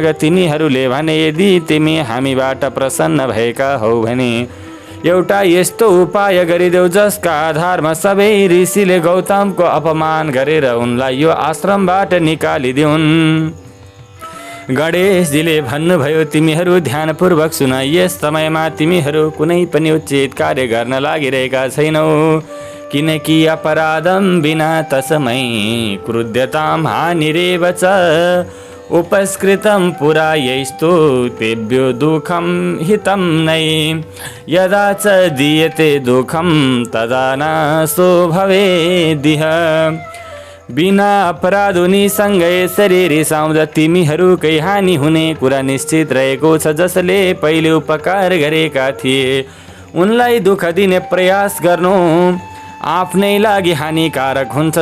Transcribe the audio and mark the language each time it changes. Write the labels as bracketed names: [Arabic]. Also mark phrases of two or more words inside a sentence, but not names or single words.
[Nepali] तिनीहरूले भने, यदि तिमी हामीबाट प्रसन्न भएका हौ भने एउटा यस्तो उपाय गरिदेऊ जसका आधारमा सबै ऋषिले गौतमको अपमान गरेर उनलाई यो आश्रमबाट निकालिदिउन्। गणेशजीले भन्नुभयो, तिमीहरू ध्यानपूर्वक सुन। यस समयमा तिमीहरू कुनै पनि उचित कार्य गर्न लागिरहेका छैनौ, किनकि [Sanskrit] अपराधम बिना तस्मै क्रुध्यतां हानिरेव च उपस्कृतं पुरा यैस्तु तेभ्यो दुःखं हितं नै। यदा च दीयते दुःखं तदा नाशो भवेदिह। [Nepali] बिना अपराध उनीसँग यसरी रिसाउँदा तिमीहरूकै हानि हुने कुरा निश्चित रहेको छ। जसले पहिले उपकार गरेका थिए उनलाई दुःख दिने प्रयास गर्नु आफ्नै लागि हानिकारक हुन्छ।